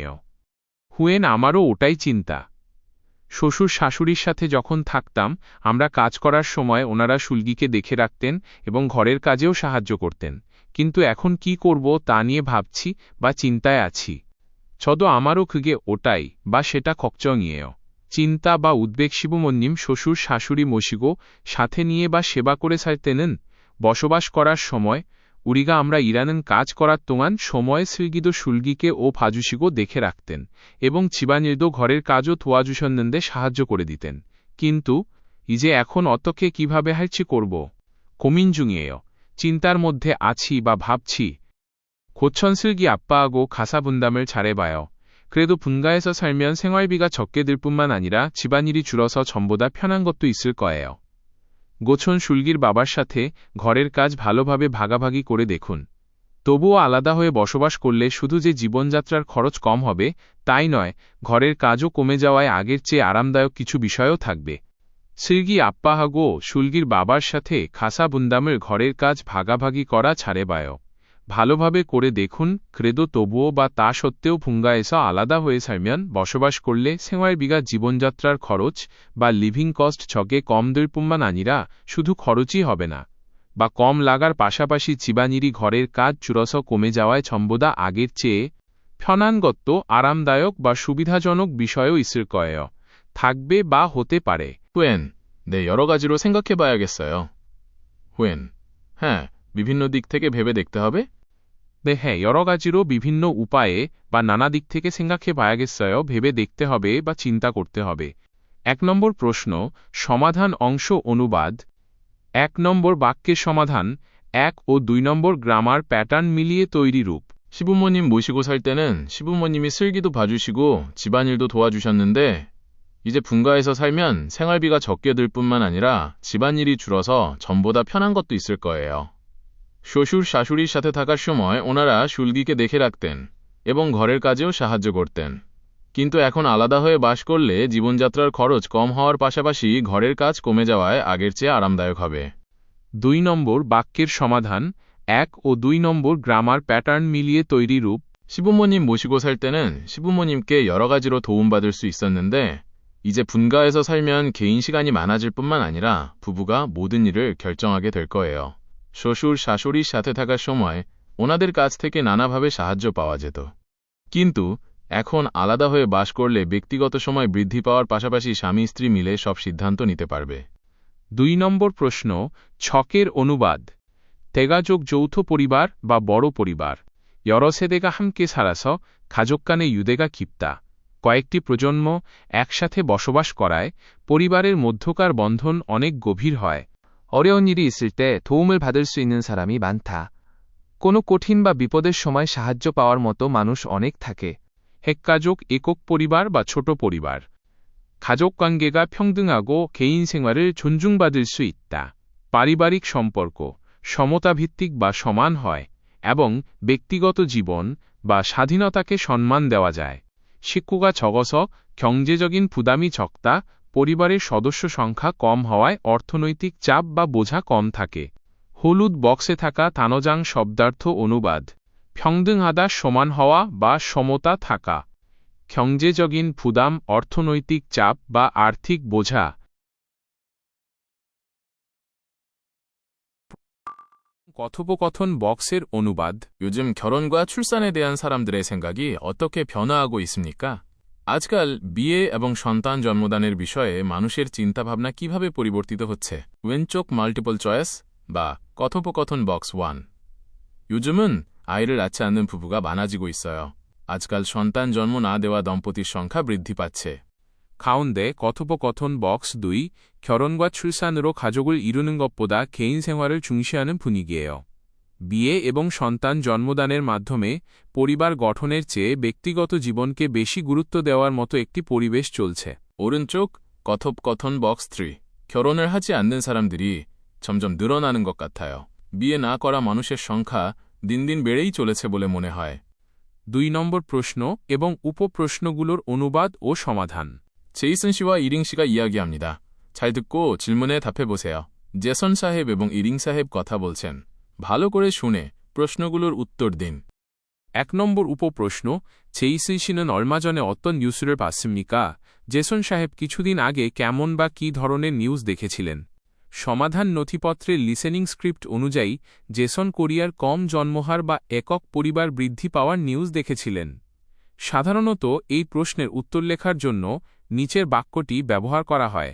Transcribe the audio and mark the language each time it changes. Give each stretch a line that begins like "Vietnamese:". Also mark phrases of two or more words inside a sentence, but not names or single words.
Bangla: 후엔 আমারও ওটাই চিন্তা। শ্বশুর শাশুড়ির সাথে যখন থাকতাম আমরা কাজ করার সময় ওনারা শুল্গিকে দেখে রাখতেন এবং ঘরের কাজেও সাহায্য করতেন, কিন্তু এখন কি করব তা নিয়ে ভাবছি বা চিন্তায় আছি। 저도 আমারও 그게 ওটাই বা সেটা 걱정이에요. চিন্তা বা উদ্বেগ শিবুমন্নিম শ্বশুর শাশুড়ি 모시고 সাথে নিয়ে বা সেবা করে
Korean: 살 때는
Bangla: বসবাস করার সময় 우리가 আমরা 일하는 কাজ করার 동안 সময় 슬기도 শুল্গিকে ও 봐주시고 দেখে রাখতেন এবং 집안일도 ঘরের কাজও 도와주셨는데 সাহায্য করে দিতেন, কিন্তু 이제 এখন 어떻게 কিভাবে 할지 করব
Korean: 고민 중이에요.
Bangla: চিন্তার মধ্যে আছি বা ভাবছি।
Korean: 고천 슬기 아빠하고 가사 분담을 잘해봐요. 그래도 분가에서 살면 생활비가 적게 들 뿐만 아니라 집안일이 줄어서 전보다 편한 것도 있을 거예요.
Bangla: গোছন শুল্গির বাবার সাথে ঘরের কাজ ভালোভাবে ভাগাভাগি করে দেখুন। তবুও আলাদা হয়ে বসবাস করলে শুধু যে জীবনযাত্রার খরচ কম হবে তাই নয়, ঘরের কাজও কমে যাওয়ায় আগের চেয়ে আরামদায়ক কিছু বিষয়ও থাকবে।
Korean: 슬기 아빠하고
Bangla: 슐기র বাবার সাথে খাসা 분담을 ঘরের কাজ ভাগাভাগি করা ছাড়ে봐요. ভালোভাবে করে দেখুন 그래도 তবুও বা তা সত্ত্বেও 분가에서 আলাদা হয়ে 살면 বসবাস করলে 생활비가 জীবনযাত্রার খরচ বা
English: living cost
Bangla: 저게 কম
Korean: 들 뿐만 아니라
Bangla: শুধু খরচই হবে না বা কম লাগার পাশাপাশি 집안일이 ঘরের কাজ 줄어서 কমে যাওয়ায় 전보다 আগের চেয়ে
Korean: 편한 것도
Bangla: 아람다역 বা সুবিধাজনক বিষয়ও
Korean: 있을 거예요.
Bangla: থাকবে বা হতে পারে.
Korean: 후엔, 네, 여러 가지로 생각해 봐야겠어요. 후엔,
Bangla: হ্যাঁ, বিভিন্ন দিক থেকে ভেবে দেখতে হবে.
Korean: 네, 여러 가지로
Bangla: বিভিন্ন উপায়ে বা নানা দিক থেকে
Korean: 생각해 봐야겠어요.
Bangla: ভেবে দেখতে হবে বা চিন্তা করতে হবে. 1 নম্বর প্রশ্ন, সমাধান অংশ অনুবাদ. 1 নম্বর বাক্যের সমাধান, 1 ও 2 নম্বর
English: grammar pattern
Bangla: মিলিয়ে তৈরি রূপ.
Korean: 시부모님 모시고 살 때는 시부모님이 슬기도 봐주시고 집안일도 도와주셨는데 이제 분가해서 살면 생활비가 적게 들 뿐만 아니라 집안일이 줄어서 전보다 편한 것도 있을 거예요.
Bangla: শ্বশুর শাশুড়ির সাথে থাকার সময় ওনারা শুলগিকে দেখে রাখতেন এবং ঘরের কাজেও সাহায্য করতেন। কিন্তু এখন আলাদা হয়ে বাস করলে জীবনযাত্রার খরচ কম হওয়ার পাশাপাশি ঘরের কাজ কমে যাওয়ায় আগের চেয়ে আরামদায়ক হবে। 2 নম্বর বাক্যের সমাধান, 1 ও 2 নম্বর
English: grammar pattern
Bangla: মিলিয়ে তৈরি রূপ.
Korean: 시부모님 모시고 살 때는 시부모님께 여러 가지로 도움받을 수 있었는데 이제 분가해서 살면 개인 시간이 많아질 뿐만 아니라 부부가 모든 일을 결정하게 될 거예요.
Bangla: শ্বশুর শাশুড়ির সাথে থাকার সময় ওনাদের কাছ থেকে নানাভাবে সাহায্য পাওয়া যেত। কিন্তু এখন আলাদা হয়ে বাস করলে ব্যক্তিগত সময় বৃদ্ধি পাওয়ার পাশাপাশি স্বামী স্ত্রী মিলে সব সিদ্ধান্ত নিতে পারবে। 2 নম্বর প্রশ্ন, ছকের অনুবাদ. 대가족 যৌথ পরিবার বা বড় পরিবার.
Korean: 여러 세대가 함께 살아서 가족 간의 유대가 깊다.
Bangla: কয়েকটি প্রজন্ম একসাথে বসবাস করায় পরিবারের মধ্যকার বন্ধন অনেক গভীর হয়.
Korean: 어려운 일이 있을 때 도움을 받을 수 있는 사람이 많다.
Bangla: কোনো কঠিন বা বিপদের সময় সাহায্য পাওয়ার মতো মানুষ অনেক থাকে. 핵가족, একক পরিবার বা ছোট পরিবার.
Korean: 가족 관계가 평등하고 개인 생활을 존중받을 수 있다.
Bangla: পারিবারিক সম্পর্ক সমতা ভিত্তিক বা সমান হয় এবং ব্যক্তিগত জীবন বা স্বাধীনতাকে সম্মান দেওয়া যায়.
Korean: 식구가 적어서 경제적인 부담이 적다.
Bangla: পরিবারের সদস্য সংখ্যা কম হওয়ায় অর্থনৈতিক চাপ বা বোঝা কম থাকে. হলুদ বক্সে থাকা তানজাং শব্দার্থ অনুবাদ. 평등하다 সমান হওয়া বা সমতা থাকা.
Korean: 경제적인 부담
Bangla: অর্থনৈতিক চাপ বা আর্থিক বোঝা. কথোপকথন বক্সের অনুবাদ.
Korean: 요즘 결혼과 출산에 대한 사람들의 생각이 어떻게 변화하고 있습니까?
Bangla: আজকাল বিয়ে এবং সন্তান জন্মদানের বিষয়ে মানুষের চিন্তাভাবনা কিভাবে পরিবর্তিত হচ্ছে? 왼쪽
English: multiple choice
Bangla: বা কথোপকথন বক্স 1.
Korean: 요즘은 아이를 낳지 않는 부부가 많아지고 있어요.
Bangla: 아직까지 সন্তান জন্ম না দেওয়া দম্পতির সংখ্যা বৃদ্ধি পাচ্ছে. 가운데 কথোপকথন বক্স 2.
Korean: 결혼과 출산으로 가족을 이루는 것보다 개인 생활을 중시하는 분위기예요.
Bangla: বিয়ে এবং সন্তান জন্মদানের মাধ্যমে পরিবার গঠনের চেয়ে ব্যক্তিগত জীবনকে বেশি গুরুত্ব দেওয়ার মতো একটি পরিবেশ চলছে. 오른쪽 কথোপকথন বক্স 3.
Korean: 결혼을 하지 않는 사람들이 점점 늘어나는 것 같아요.
Bangla: বিয়ে না করা মানুষের সংখ্যা দিন দিন বেড়েই চলেছে বলে মনে হয়. 2 নম্বর প্রশ্ন এবং উপপ্রশ্নগুলোর অনুবাদ ও সমাধান.
Korean: 제이슨 씨와 이링 씨가 이야기합니다. 잘 듣고 질문에 답해보세요.
Bangla: জেসন সাহেব এবং ইরিং সাহেব কথা বলছেন. ভালো করে শুনে প্রশ্নগুলোর উত্তর দিন. 1 নম্বর উপপ্রশ্ন,
Korean: 제이슨 씨는 얼마 전에 어떤 뉴스를 봤습니까?
Bangla: জেসন সাহেব কিছুদিন আগে কেমন বা কী ধরনের নিউজ দেখেছিলেন? সমাধান নথিপত্রের
English: listening script
Bangla: অনুযায়ী জেসন কোরিয়ার কম জন্মহার বা একক পরিবার বৃদ্ধি পাওয়ার নিউজ দেখেছিলেন. সাধারণত এই প্রশ্নের উত্তর লেখার জন্য নিচের বাক্যটি ব্যবহার করা হয়.